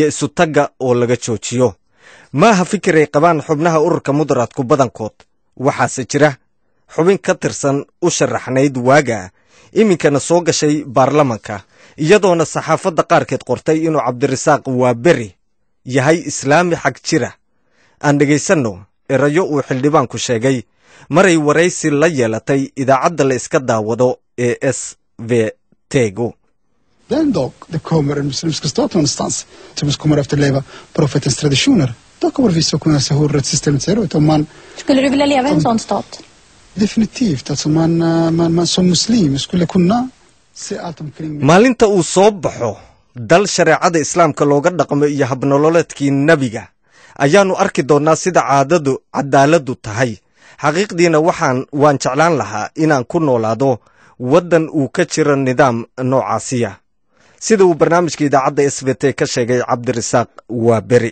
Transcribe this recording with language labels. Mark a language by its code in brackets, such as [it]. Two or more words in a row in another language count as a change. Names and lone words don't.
[so] isu tagga oo laga joojiyo maaha fikir ay qabaan xubnaha ururka mudaraadku badankood waxaase jira xubin ka tirsan u sharaxnayd waaga iminkana soo gashay baarlamaanka iyadoona saxaafadda qaarkeed qortay inuu Cabdirasaaq waa beri yahay islaami xag jira aan dhegaysanno erayo uu xildhibaanku sheegay maray waraysi la yeelatay idaacadda la iska daawado ee SVT. [sv] Den dag det kommer en muslimsk stat någonstans som kommer efter leva profetens traditioner, då kommer vi så kunna se hur rättssystemet ser ut. Om man skulle du vilja leva i en sån stat? Definitivt, alltså man som muslim skulle kunna se allt omkring. [so] Maalinta uu soo baxo dal shariicada islaamka looga dhaqmo iyo habnololeedkii nabiga ayaanu arki doonaa sida cadaaladu tahay xaqiiqdiina waan jeclaan lahaa inaan ku noolaado wadan uu ka jiro nidaam noocaasiya sida uu barnaamijka idaacadda SVT ka sheegay Cabdirasaaq waa beri